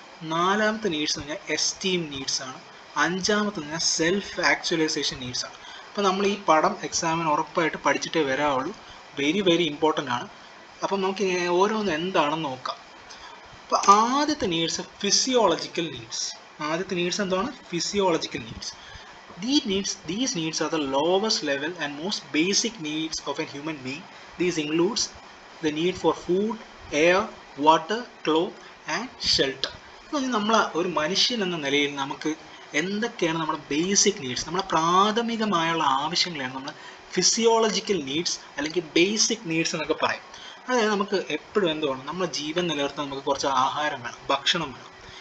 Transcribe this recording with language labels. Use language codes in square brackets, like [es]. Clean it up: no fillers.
[ml] നാലാമത്തെ നീഡ്സ് എന്ന് പറഞ്ഞാൽ എസ്റ്റീം നീഡ്സാണ്. അഞ്ചാമത്തെ എന്ന് പറഞ്ഞാൽ സെൽഫ് ആക്ച്വലൈസേഷൻ നീഡ്സാണ്. അപ്പോൾ നമ്മൾ ഈ പടം എക്സാമിന് ഉറപ്പായിട്ട് പഠിച്ചിട്ടേ വരാവുള്ളൂ. വെരി ഇമ്പോർട്ടൻ്റ് ആണ്. അപ്പം നമുക്ക് ഓരോന്ന് എന്താണെന്ന് നോക്കാം. അപ്പോൾ ആദ്യത്തെ നീഡ്സ് ഫിസിയോളജിക്കൽ നീഡ്സ്. ആദ്യത്തെ നീഡ്സ് എന്താണ്? Physiological needs. [en] These needs are the lowest level and most basic needs of a human being. These includes the need for food, air, water, clothes and shelter. [ml] നമ്മൾ ഒരു മനുഷ്യൻ എന്ന നിലയിൽ നമുക്ക് എന്തൊക്കെയാണ് നമ്മുടെ ബേസിക് നീഡ്സ്, നമ്മുടെ പ്രാഥമികമായുള്ള ആവശ്യങ്ങളാണ് നമ്മൾ ഫിസിയോളജിക്കൽ നീഡ്സ് അല്ലെങ്കിൽ ബേസിക് നീഡ്സ് എന്നൊക്കെ പറയും. അതായത് നമുക്ക് എപ്പോഴും എന്തുവേണം? നമ്മുടെ ജീവൻ നിലനിർത്താൻ നമുക്ക് കുറച്ച് ആഹാരം വേണം, ഭക്ഷണം വേണം.